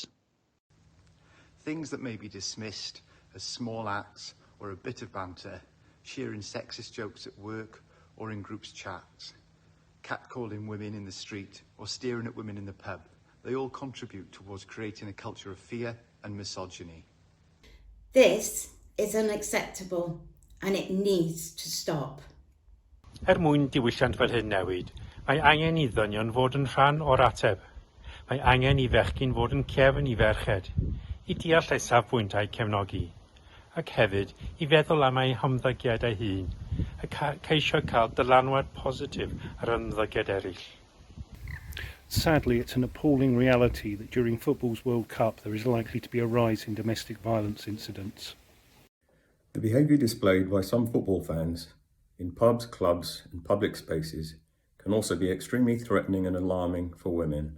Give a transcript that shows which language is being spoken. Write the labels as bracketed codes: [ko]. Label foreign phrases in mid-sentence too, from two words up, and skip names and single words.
[en] Things that may be dismissed as small acts or a bit of banter, sharing sexist jokes at work or in groups chats, catcalling women in the street or staring at women in the pub, they all contribute towards creating a culture of fear and misogyny. This is unacceptable and it needs to stop. [cy] Mwyn diwylliant fel hyn newid, mae angen i ddynion fod yn rhan o'r ateb. Mae angen i fechgyn fod yn cefn I ferched, I deall eu safbwyntau cefnogi, ac hefyd I feddwl am eu hymddygiadau hun, ac ceisio cael dylanwad positif ar ymddygiad eraill. [en] Sadly, it's an appalling reality that during football's World Cup there is likely to be a rise in domestic violence incidents. The behaviour displayed by some football fans in pubs, clubs and public spaces can also be extremely threatening and alarming for women.